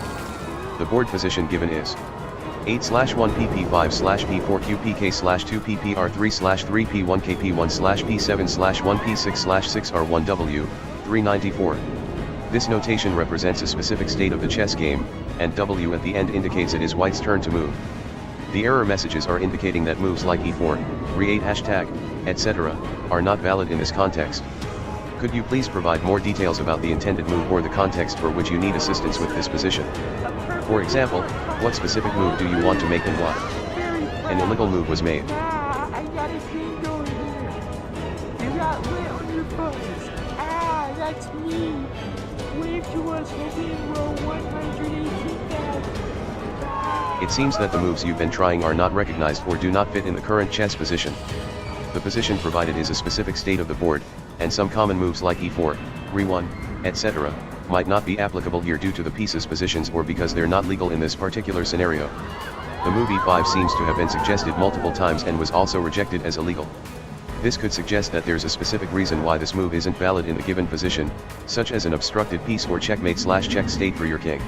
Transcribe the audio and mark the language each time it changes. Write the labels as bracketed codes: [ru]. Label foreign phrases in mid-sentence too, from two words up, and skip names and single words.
[en] The board position given is 8/1pp5/p4qpk/2pp/r3/3p1kp1/p7/1p6/6r1w, 394. This notation represents a specific state of the chess game, and W at the end indicates it is white's turn to move. The error messages are indicating that moves like e4, re8 #, etc., are not valid in this context. Could you please provide more details about the intended move or the context for which you need assistance with this position? For example, what specific move do you want to make and why? An illegal move was made. I got a thing going here. You got lit on your phones. That's me. Wave to us within row 118,000. It seems that the moves you've been trying are not recognized or do not fit in the current chess position. The position provided is a specific state of the board, and some common moves like e4, re1, etc., might not be applicable here due to the pieces' positions or because they're not legal in this particular scenario. The move e5 seems to have been suggested multiple times and was also rejected as illegal. This could suggest that there's a specific reason why this move isn't valid in the given position, such as an obstructed piece or checkmate/check state for your king.